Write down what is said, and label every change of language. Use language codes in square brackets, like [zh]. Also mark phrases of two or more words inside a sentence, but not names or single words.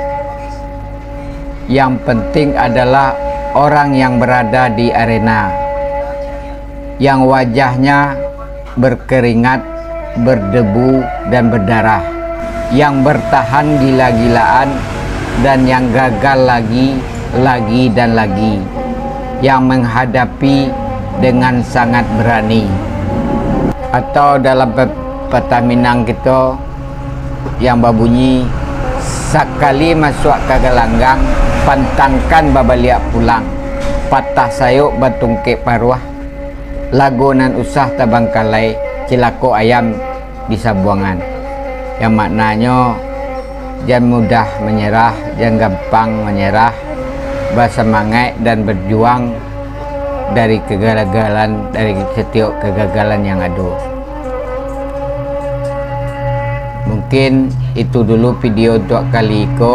[id] Yang penting adalah orang yang berada di arena, yang wajahnya berkeringat, berdebu dan berdarah, yang bertahan gila-gilaan dan yang gagal lagi dan lagi, yang menghadapi dengan sangat berani. Atau dalam pepatah Minang kita yang berbunyi, sekali masuk ke gelanggang, [min] pantangkan babaliak pulang, patah sayuk batungke paruah, lagonan usah tabangkalai, cilako ayam di sabuangan. [id] Yang maknanya jangan mudah menyerah, jangan gampang menyerah, bersemangat dan berjuang dari kegagalan, dari setiap kegagalan yang ada. Mungkin itu dulu video untuk kali ini.